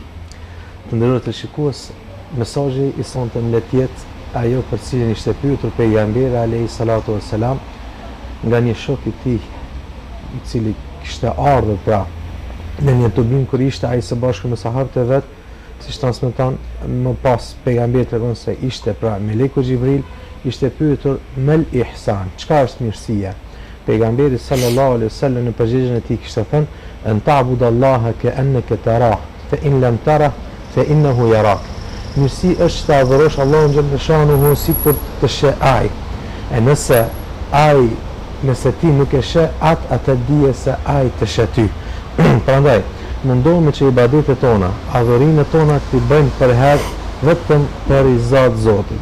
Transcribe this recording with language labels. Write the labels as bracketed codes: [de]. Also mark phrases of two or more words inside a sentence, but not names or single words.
[sq] Të nderuar të shikues, mesazhi i sonte në letjet ajo për cilën ishte pyetur pejgamberi [ar] عليه الصلاة والسلام [sq] nga një shok i tij i cili kishte ardhur pra në një tubim kur ishte ai së bashku me sahabët e vet, siç transmeton më pas pejgamberi tregon se ishte pra Meleku Xhibril, ishte pyetur mel ihsan, çka është mirësia? Pejgamberi [ar] صلى الله عليه وسلم [sq] në përgjigjen e tij kishte thënë [ar] أن تعبد الله كأنك تراه فإن لم تره فإنه يراك. [sq] Mirësi është të adhurosh Allahun xhaleshanuhu sikur të sheh ai. E nëse ti nuk e sheh atë dije se ai të sheh ty. Prandaj mundohemi që ibadetet tona, adhurimet tona t'i bëjmë për herë vetëm për i Zotit.